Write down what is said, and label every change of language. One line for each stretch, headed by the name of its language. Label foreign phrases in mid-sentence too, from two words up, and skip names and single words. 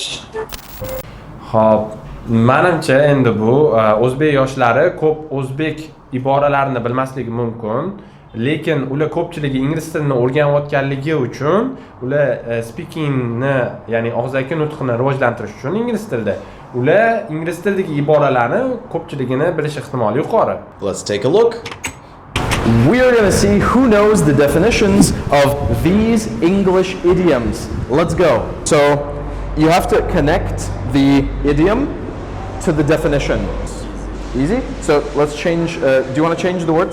Uzbek: Xo'p, menimcha endi bu o'zbek yoshlari ko'p o'zbek iboralarini bilmasligi mumkin, lekin ular ko'pchiligi ingliz tilini o'rganayotganligi uchun ular speakingni, ya'ni og'zaki nutqni rivojlantirish uchun ingliz tilida ular ingliz tilidagi iboralarni ko'pchiligini bilish ehtimoli yuqori.
English: Let's take a look. We are going to see who knows the definitions of these English idioms. Let's go. So you have to connect the idiom to the definition. Easy? So let's change, do you want to change the words?